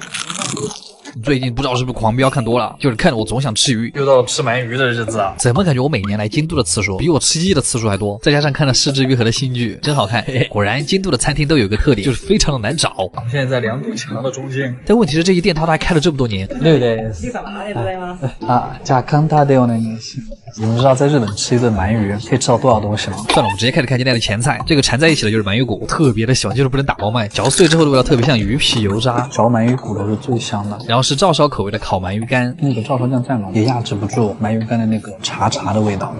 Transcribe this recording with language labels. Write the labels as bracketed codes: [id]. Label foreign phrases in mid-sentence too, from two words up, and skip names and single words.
[zh] 最近不知道是不是狂飙看多了，就是看着我总想吃鱼，又到了吃鳗鱼的日子啊！怎么感觉我每年来京都的次数比我吃鸡的次数还多？再加上看了失之愈合的新剧，真好看。果然京都的餐厅都有一个特点，就是非常的难找。我们现在在两堵墙的中间，但问题是这一店它还开了这么多年。对对。 [ja] じゃあ簡単でお願いします。 [zh] 你们知道在日本吃一顿鳗鱼可以吃到多少东西吗？算了，我们直接开始看今天的前菜。这个缠在一起的就是鳗鱼骨，特别的小，就是不能打包卖。嚼碎之后的味道特别像鱼皮油渣，嚼鳗鱼骨头是最香的。然后是照烧口味的烤鳗鱼干，那个照烧酱蘸了也压制不住鳗鱼干的那个茶的味道。